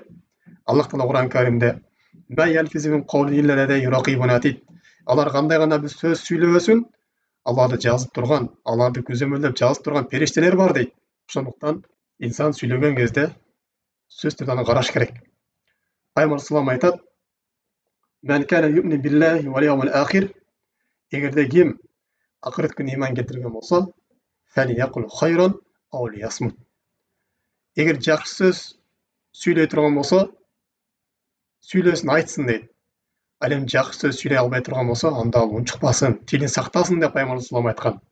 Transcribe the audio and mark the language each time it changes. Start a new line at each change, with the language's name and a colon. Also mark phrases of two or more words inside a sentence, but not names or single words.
Kyrgyz: Аллах Таала Кур'ан Каримде алар кандай гана бир сөз сүйлөбөсүн, аларды жазып турган, аларды көзөмөлдөп жазып турган периштелер бар дейт. Ошондуктан инсан сүйлөгөн кезде сөз түрдөн караш керек. Пайгамбар
Arabic: صلى الله عليه
Kyrgyz: айтат:
Arabic: "من كان يؤمن بالله واليوم الآخر",
Kyrgyz: эгерде ким акырет күнүнө ыйман келтирген болсо,
Arabic: فليقل خيرا أو ليصمت.
Kyrgyz: Эгер жакшы сөз сүйлөй турган болсо, сүйлөсүн, айтсын дейт. Ал эми жакшы сөз сүйлөй албай турган болсо, анда ал унчукпасын, тилин сактасын деп пайгамбар
Arabic: صلى الله عليه
Kyrgyz: айткан.